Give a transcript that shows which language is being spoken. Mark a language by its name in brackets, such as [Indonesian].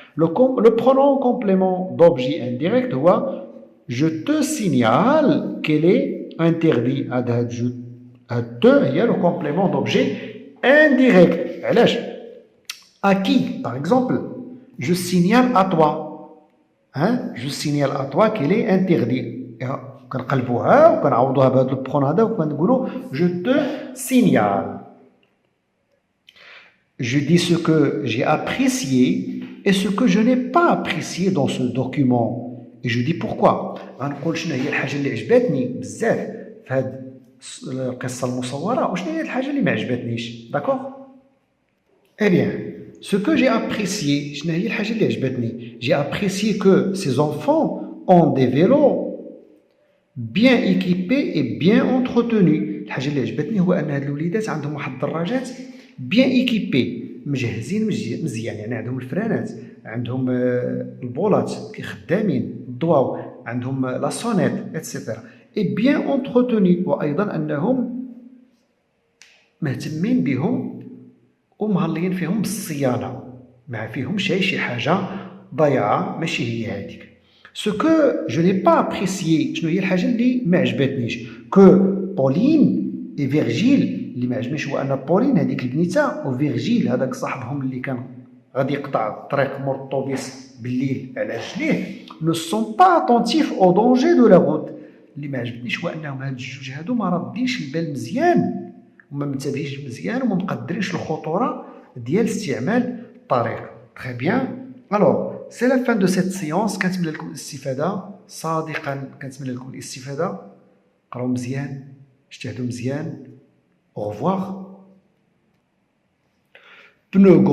[French] Le pronom complément d'objet indirect هو je te signale qu'elle est interdit. [Arabic] هذا هي [French] le complément d'objet indirect. علاش؟ à qui par exemple je signale à toi. Je signale à toi qu'elle est interdit. [Arabic] كنقلبوها وكنعوضوها بهذا البرونون هذا وكنقولوا [French] je te signale. Je dis ce que j'ai apprécié et ce que je n'ai pas apprécié dans ce document. Et je dis pourquoi. [Arabic] غنقول شنو هي الحاجة اللي عجبتني بزاف في هذه القصة المصورة وشنو هي الحاجة اللي ما عجبتنيش. [French] داكوغ؟ Eh bien, ce que j'ai apprécié, [Arabic] شنو هي الحاجة اللي عجبتني. [French] J'ai apprécié que ces enfants ont des vélos bien équipés et bien entretenus. [Arabic] الحاجة اللي عجبتني هو أن هاد الوليدات عندهم واحد الدراجات [French] bien équipés [Arabic] مجهزين مزيان. يعني عندهم الفرانات، عندهم البولات خدامين، الضواو، عندهم لا سونيت اتسيتيرا. [French] اي بيان اونتروتوني، [Arabic] وايضا انهم مهتمين بهم ومهلين فيهم بالصيانه، ما فيهمش شي حاجه ضايعه ماشي هي هذيك. [French] Ce que je n'ai pas apprécié, [Arabic] شنو هي الحاجة اللي ما عجبتنيش، que بولين et فيرجيل، اللي ما عجبنيش هو أن بولين هذيك البنيتة وفيرجيل هذاك صاحبهم اللي كان غادي يقطع الطريق مور الطوبيس بالليل على رجليه [French] ne sont pas attentifs au danger de la route. [Arabic] اللي ما عجبنيش هو أنهم هاد الجوج هادو ما ردينش البال مزيان وما منتبهينش مزيان وما مقدرينش الخطورة ديال استعمال الطريق. [French] Très bien. Alors, c'est la fin de cette séance. [Arabic] كنتمنى لكم الاستفادة صادقا، كنتمنى لكم الاستفادة. قراو مزيان، اجتهدوا مزيان. [French] Au revoir. [Arabic] Pneu